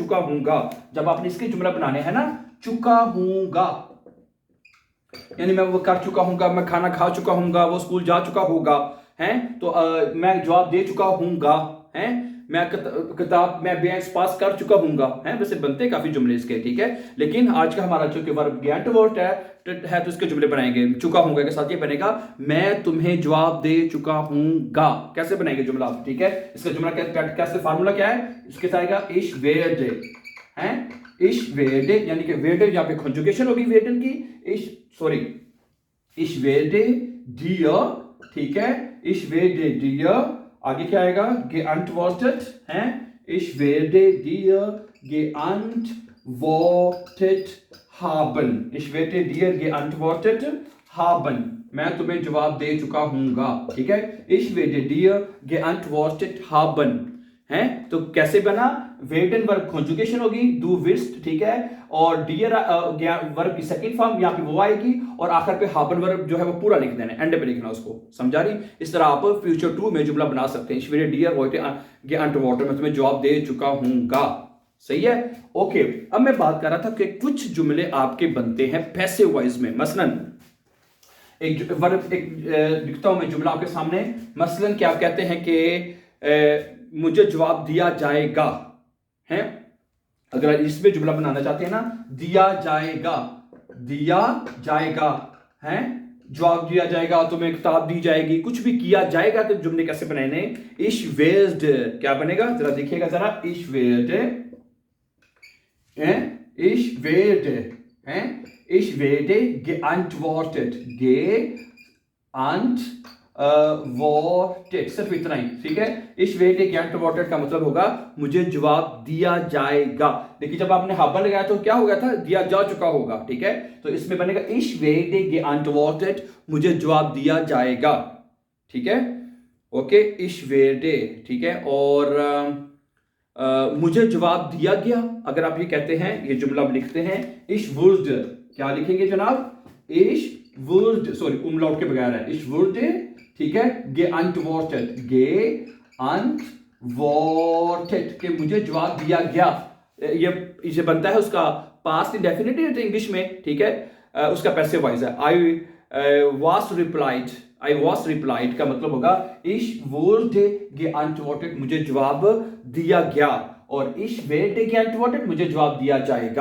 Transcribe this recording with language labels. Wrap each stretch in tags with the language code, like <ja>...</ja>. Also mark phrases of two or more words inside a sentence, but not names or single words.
<hi>चुका हूंगा, जब आपने इसके जुमला बनाने हैं ना, चुका हूंगा यानी मैं वो कर चुका हूंगा, मैं खाना खा चुका हूंगा, वो स्कूल जा चुका होगा, हैं तो मैं जवाब दे चुका हूंगा, हैं मैं किताब मैं बैंक्स पास कर चुका हूंगा, हैं वैसे बनते काफी जुमले इसके, ठीक है। लेकिन आज का हमारा जो कि</hi> <en>verb get word</en> <hi>है तो इसके जुमले बनाएंगे। चुका हूंगा के साथ ये बनेगा मैं तुम्हें जवाब दे चुका हूंगा। कैसे बनाएंगे जुमला, ठीक है। इसका जुमला कैसे, फार्मूला क्या है, इसके साथ आएगा</hi> <de>ich werde,</de> <hi>हैं</hi> <de>ich werde,</de> <hi>यानी कि werde यहाँ पे कॉन्जुगेशन होगी werden की,</hi> <de>ich werde dir,</de> <hi>ठीक है।</hi> <de>ich werde dir,</de> <hi>आगे क्या आएगा,</hi> <de>geantwortet, हैं ich werde dir geantwortet haben, ich werde dir geantwortet haben,</de> <hi>मैं तुम्हें जवाब दे चुका हूंगा, ठीक है।</hi> <de>ich werde dir geantwortet haben,</de> <hi>हैं तो कैसे बना, werden</hi> <en>verb conjugation</en> <hi>होगी,</hi> <de>du wirst,</de> <hi>ठीक है, और डियर वर्ब की</hi> <en>second form</en> <hi>यहाँ पे वो आएगी, और आखिर पे haben वर्ब जो है वो पूरा लिख देना, एंड पे लिखना उसको। समझा रही, इस तरह आप</hi> <en>future two</en> <hi>में जुमला बना सकते हैं,</hi> <de>ich werde dir heute geantwortet,</de> <hi>मैं तुम्हें जवाब दे चुका हूंगा। सही है, ओके। अब मैं बात कर रहा था कि कुछ जुमले आपके बनते हैं</hi> <en>passive voice</en> <hi>में। मसलन एक वर्ब, लिखता हूं मैं जुमला आपके सामने, मसलन क्या आप कहते हैं कि मुझे जवाब दिया जाएगा, हैं अगर इसमें जुमला बनाना चाहते हैं ना, दिया जाएगा, दिया जाएगा, हैं जवाब दिया जाएगा, तुम्हें किताब दी जाएगी, कुछ भी किया जाएगा, तो जुमले कैसे बनाने,</hi> <de>ich werde</de> <hi>क्या बनेगा, जरा देखिएगा जरा,</hi> <de>ich werde, ich werde, हैं ich werde geantwortet, geantwortet,</de> <hi>सिर्फ इतना ही, ठीक है।</hi> <de>ich werde geantwortet</de> <hi>का मतलब होगा मुझे जवाब दिया जाएगा। देखिए जब आपने haben लगाया तो क्या हो गया था, दिया जा चुका होगा, ठीक है। तो इसमें बनेगा</hi> <de>ich werde geantwortet,</de> <hi>मुझे जवाब दिया जाएगा, ठीक है, ओके।</hi> <de>ich werde,</de> <hi>ठीक है, और मुझे जवाब दिया गया, अगर आप ये कहते हैं, ये जुमला आप लिखते हैं,</hi> <de>ich wurde,</de> <hi>क्या लिखेंगे जनाब,</hi> <de>ich wurde,</de> <hi>सॉरी उमलाउट के बगैर है,</hi> <de>ich wurde,</de> <hi>ठीक है, geantwortet, geantwortet के मुझे जवाब दिया गया, ये इसे बनता है उसका</hi> <en>past indefinite English</en> <hi>में, ठीक है, उसका</hi> <en>passive voice</en> <hi>है।</hi> <en>I was replied</en> <hi>का मतलब होगा</hi> <de>ich wurde geantwortet,</de> <hi>मुझे जवाब दिया गया, और</hi> <de>ich werde geantwortet,</de> <hi>मुझे जवाब दिया जाएगा।</hi>